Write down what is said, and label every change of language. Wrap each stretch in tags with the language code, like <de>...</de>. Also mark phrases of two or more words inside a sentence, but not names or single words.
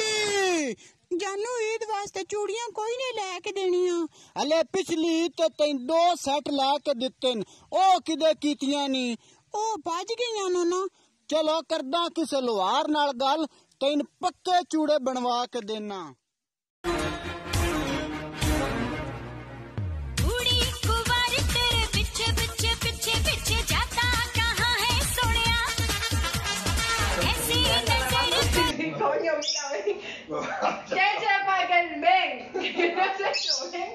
<pa>ਜਾਨੂ ਈਦ ਵਾਸਤੇ ਚੂੜੀਆਂ ਕੋਈ ਨਹੀਂ ਲੈ ਕੇ ਦੇਣੀਆਂ, ਹਲੇ ਪਿਛਲੀ ਤੇ ਤੈਨੂੰ 2 ਸੈੱਟ ਲੈ ਕੇ ਦਿੱਤੇ ਨੇ, ਉਹ ਕਿਦੇ ਕੀਤੀਆਂ ਨਹੀਂ, ਉਹ ਭੱਜ ਗਈਆਂ ਨਾ। ਚਲੋ ਕਰਦਾ ਕਿਸੇ ਲੁਹਾਰ ਨਾਲ ਗੱਲ, ਤੈਨੂੰ ਪੱਕੇ ਚੂੜੇ ਬਣਵਾ ਕੇ ਦੇਣਾ।</pa> <es>Coño, mira, ven. ¿Qué se pagan? Ven. No se choren.</es>